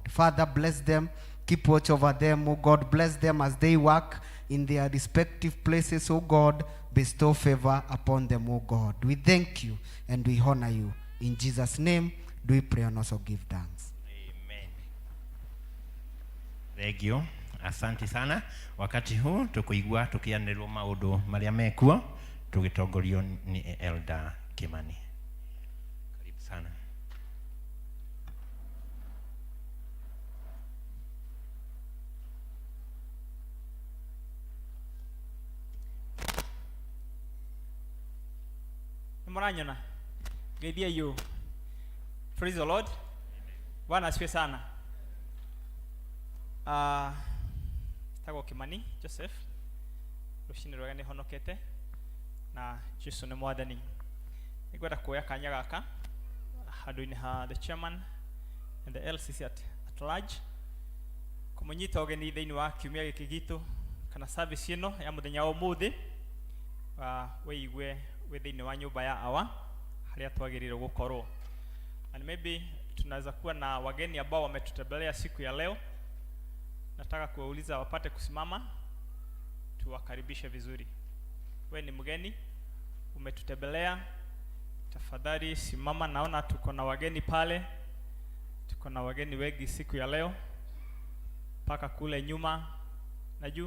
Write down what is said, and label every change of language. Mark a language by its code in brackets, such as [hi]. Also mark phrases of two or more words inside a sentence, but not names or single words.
[en] Father, bless them, keep watch over them, O God. Bless them as they work in their respective places, O God. Bestow favor upon them, O God. We thank you and we honor you. In Jesus' name, do we pray and also give thanks. Amen. Thank you. [sw] Asante sana. Wakati huu [ki] tukuigua tukianĩrĩrwo maũndũ marĩa mekuo tugitongorio ni Elder Kimani. [sw] Karibu sana. [ki] Muranyona. Geithia you. [en] Praise the Lord. [sw] Bwana asifiwe sana. [ki] Stago Kimani Joseph. Rushini rwega ni honokete na Jesu ni mwathani. Nigwenda kuoya kanya gaka handũ-inĩ ha [en] the chairman and the LCC at large [ki] kumunyita ũgeni thĩinĩ wa kiumia gĩkĩ gitũ kana service ĩno ya mũthenya wa ũmũthĩ wĩigue wĩ thĩinĩ wa nyũmba ya awa harĩa twagĩrĩirwo gũkorwo. [en] And maybe [sw] tunaweza kuwa na wageni ambao wametutembelea siku ya leo. Nataka kuwauliza wapate kusimama tuwakaribishe vizuri. Wewe ni mgeni umetutembelea, tafadhali simama. Naona tuko na wageni pale, tuko na wageni wengi siku ya leo paka kule nyuma na juu.